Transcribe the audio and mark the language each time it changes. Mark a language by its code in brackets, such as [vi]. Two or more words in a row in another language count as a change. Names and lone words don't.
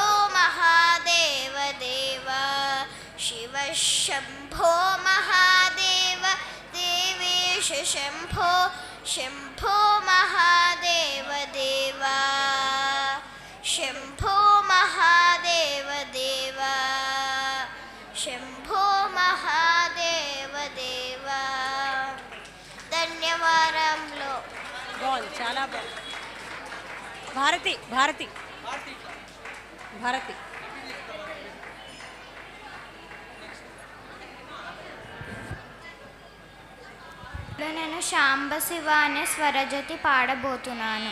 [sa] महादेव देवा शिव शम्भो महादेव देवेश शम्भो शम्भो महादेव देवा शम्भो महादेव देवा शम्भो महादेव देवा ధన్యవాదాలు. [te] బాగుంది, చాలా బాగుంది. భారతి భారతి భారతి నేను శాంబశివ అనే స్వరజతి పాడబోతున్నాను.